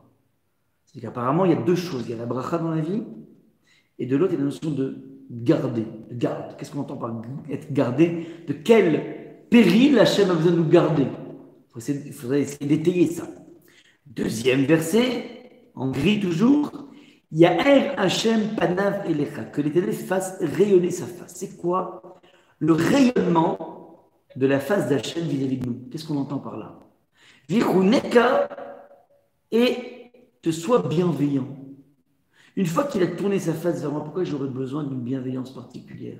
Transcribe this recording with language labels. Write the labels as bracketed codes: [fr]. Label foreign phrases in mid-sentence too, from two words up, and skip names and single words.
[fr] C'est-à-dire qu'apparemment, il y a deux choses. Il y a la bracha dans la vie, et de l'autre, il y a la notion de garder, de garde. Qu'est-ce qu'on entend par être gardé? De quel péril Hachem a besoin de nous garder? Il faudrait essayer d'étayer ça. Deuxième verset, en gris toujours. [he] יאר השם פניו אליך, [fr] que l'Éternel fasse rayonner sa face. C'est quoi le rayonnement de la face d'Hachem vis-à-vis de nous? Qu'est-ce qu'on entend par là? Viruneka, et te sois bienveillant. Une fois qu'il a tourné sa face vers moi, pourquoi j'aurais besoin d'une bienveillance particulière?